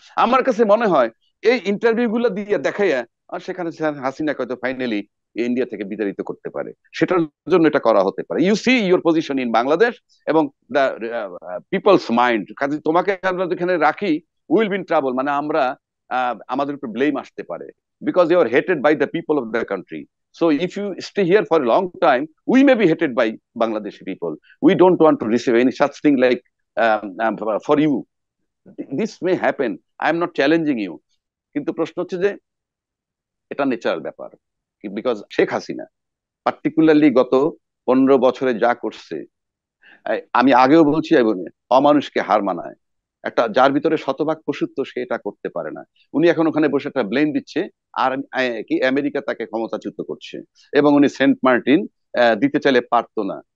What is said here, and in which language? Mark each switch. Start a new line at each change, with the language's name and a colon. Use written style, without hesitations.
Bangla: আমার কাছে মনে হয় এই ইন্টারভিউ গুলো দিয়ে দেখাইয়া আর সেখানে হাসিনা হয়তো ফাইনালি ইন্ডিয়া থেকে বিতাড়িত করতে পারে, সেটার জন্য এটা করা হতে পারে।
English: You see your position in Bangladesh এবং the people's mind.
Bangla: কাজে তোমাকে আমরা যেখানে রাখি,
English: will be in trouble,
Bangla: মানে আমরা আমাদের উপর ব্লেম আসতে পারে,
English: Because you are hated by the people of the country. So if you stay here for a long time, we may be hated by Bangladeshi people. We don't want to receive any such thing like for you. This may happen. I am not challenging you.
Bangla: কিন্তু প্রশ্ন হচ্ছে যে এটা natural ব্যাপার, because Sheikh Hasina particularly গত 15 বছরে যা করছে, আমি আগেও বলছি এবং অমানুষকে হার মানায়। একটা যার ভিতরে শতভাগ পশুত্ব, সে এটা করতে পারে না। উনি এখন ওখানে বসে একটা ব্লেম দিচ্ছে, আর কি আমেরিকা তাকে ক্ষমতাচ্যুত করছে, এবং উনি সেন্ট মার্টিন দিতে চাইলে পারতো না।